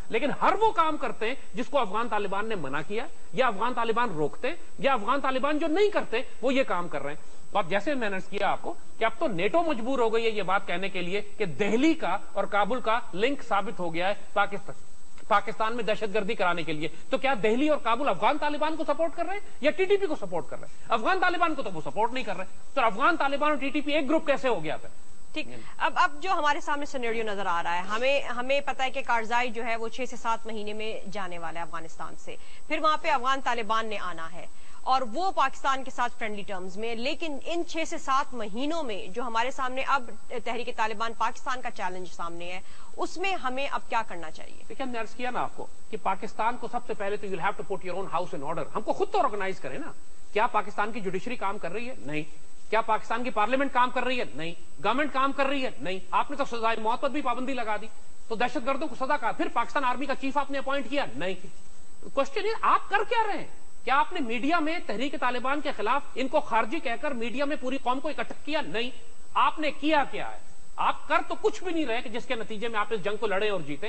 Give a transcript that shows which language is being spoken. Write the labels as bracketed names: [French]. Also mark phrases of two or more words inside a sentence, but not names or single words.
[Urdu] لیکن ہر وہ کام کرتے ہیں جس کو افغان طالبان نے منع کیا، یا افغان طالبان روکتے، یا افغان طالبان جو نہیں کرتے وہ یہ کام کر رہے ہیں. اور جیسے میں نے کیا آپ کو کہ اب تو نیٹو مجبور ہو گئی ہے یہ بات کہنے کے لیے کہ دہلی کا اور کابل کا لنک ثابت ہو گیا ہے پاکستان میں دہشت گردی کرانے کے لیے. تو کیا دہلی اور کابل افغان طالبان کو سپورٹ کر رہے ہیں یا ٹی ٹی پی کو سپورٹ کر رہے ہیں؟ افغان طالبان کو تو وہ سپورٹ نہیں کر رہے. تو افغان طالبان اور ٹی ٹی پی ایک گروپ کیسے ہو گیا تھا؟ ٹھیک. اب جو ہمارے سامنے سینیریو نظر آ رہا ہے، ہمیں پتا ہے کہ کارزائی جو ہے وہ 6 سے 7 مہینے میں جانے والا ہے افغانستان سے. پھر وہاں پہ افغان طالبان نے آنا ہے اور وہ پاکستان کے ساتھ [English] فرینڈلی ٹرمز [Urdu] میں. لیکن ان 6 سے 7 مہینوں میں جو ہمارے سامنے اب تحریک طالبان پاکستان کا چیلنج سامنے ہے، اس میں ہمیں اب کیا کرنا چاہیے؟ دیکھیں میں نے عرض کیا نا آپ کو کہ پاکستان کو سب سے پہلے تو [English] یو ہیو ٹو پٹ یور اون ہاؤس ان آرڈر. [Urdu] ہم کو خود تو آرگنائز کریں نا. کیا پاکستان کی جوڈیشری کام کر رہی ہے؟ نہیں. کیا پاکستان کی پارلیمنٹ کام کر رہی ہے؟ نہیں. گورنمنٹ کام کر رہی ہے؟ نہیں. آپ نے تو سزائے موت پر بھی پابندی لگا دی. تو دہشت گردوں کو سزا کہا، پھر پاکستان آرمی کا چیف آپ نے اپوائنٹ کیا، نہیں. کوئسچن یہ آپ کر کیا رہے ہیں؟ کیا آپ نے میڈیا میں تحریک طالبان کے خلاف ان کو خارجی کہہ کر میڈیا میں پوری قوم کو اکٹھا کیا? نہیں۔ آپ نے کیا کیا ہے? آپ کر تو کچھ بھی نہیں رہے کہ جس کے نتیجے میں آپ اس جنگ کو لڑے اور جیتے.